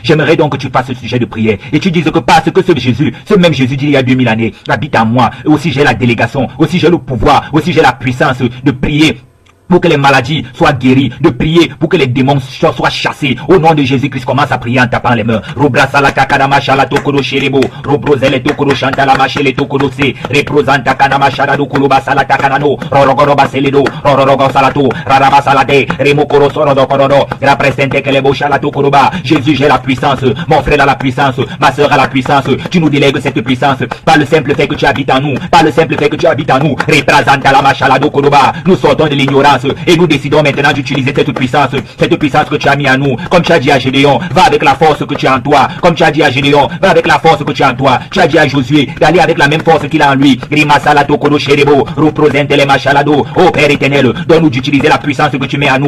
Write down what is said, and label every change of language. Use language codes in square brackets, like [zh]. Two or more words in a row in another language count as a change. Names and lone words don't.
[fr] J'aimerais donc que tu fasses ce sujet de prière. Et tu dises que parce que ce même Jésus d'il y a 2000 années habite en moi. Aussi j'ai la délégation, aussi j'ai le pouvoir, aussi j'ai la puissance de prier pour que les maladies soient guéries, de prier pour que les démons soient chassés. Au nom de Jésus-Christ, commence à prier en tapant les mains. Robrasala kanama shala tokoro sherebo, robrozele tokoro shantala machele tokoro se, reprosanta kanama shala dokoro basala takanano, rorogoro baseledo, rororogo salato, raraba salade, remokoro sorodo korodo, represente que les beaux shala tokoro ba. Jésus, j'ai la puissance, mon frère a la puissance, ma soeur a la puissance. Tu nous délègues cette puissance par le simple fait que tu habites en nous, par le simple fait que tu habites en nous. Représente la machala dokoro ba. Nous sortons de l'ignorance. Et nous décidons maintenant d'utiliser cette puissance que tu as mis en nous. Comme tu as dit à Gédéon, va avec la force que tu as en toi. Comme tu as dit à Gédéon, va avec la force que tu as en toi. Tu as dit à Josué d'aller avec la même force qu'il a en lui. Oh Père éternel, donne-nous d'utiliser la puissance que tu mets en nous.